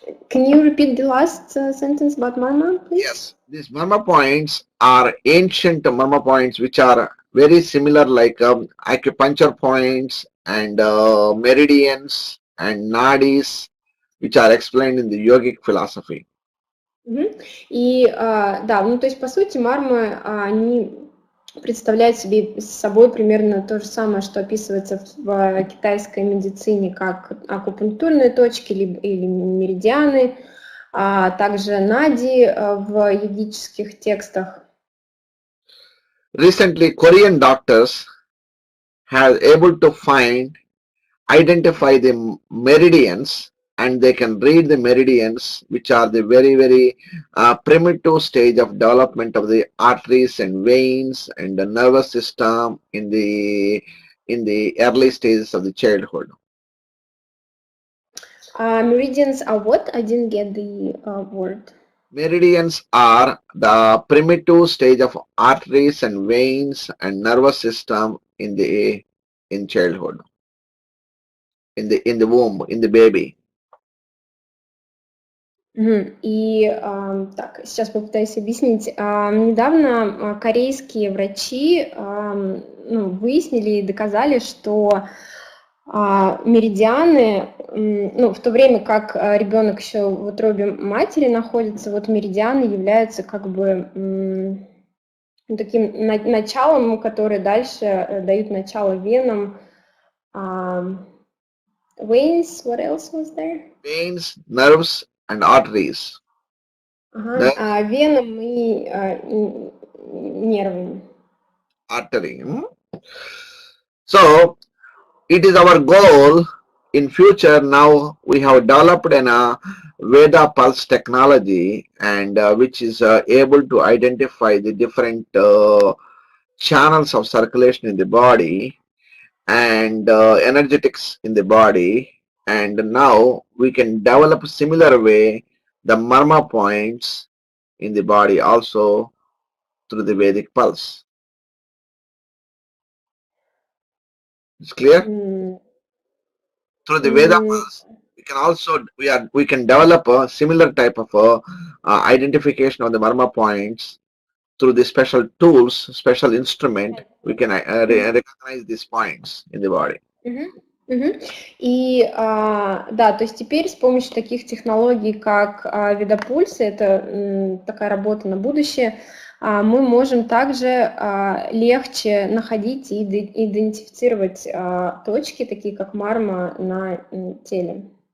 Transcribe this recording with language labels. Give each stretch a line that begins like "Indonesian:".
English: Can you repeat the last sentence about marma, please? Yes, these marma points are ancient marma points, which are very similar, like acupuncture points and meridians and nadis, which are explained in the yogic philosophy.
Russian: И да, ну то есть по сути мармы, они представляют собой примерно то же самое, что описывается в китайской медицине как акупунктурные точки или меридианы, а также нади в йогических текстах.
English: Recently, Korean doctors have able to identify the meridians, and they can read the meridians, which are the very primitive stage of development of the arteries and veins and the nervous system in the early stages of the childhood. Meridians are what? I didn't get the word. Meridians are the primitive stage of arteries and veins and nervous system in childhood, in the womb, in the baby.
Russian: И так, сейчас попытаюсь объяснить. Недавно корейские врачи выяснили и доказали, что меридианы, в то время как ребенок еще в утробе матери находится, вот меридианы являются как бы таким началом, которые дальше дают начало венам.
English: Veins, what else was there? Veins, nerves and arteries.
Russian: Венам и нервам.
English: Artery. So it is our goal in future. Now we have developed a Veda pulse technology, and which is able to identify the different channels of circulation in the body and energetics in the body, and now we can develop a similar way the marma points in the body also through the Vedic pulse. It's clear? Through the Veda pulse, we can also we can develop a similar type of identification of the marma points through the special tools, special instrument. We can recognize these points in the body.
Russian: И да, то есть теперь с помощью таких технологий, как Видео-пульсы, это такая работа на будущее, мы можем также легче находить и идентифицировать точки, такие как марма на теле.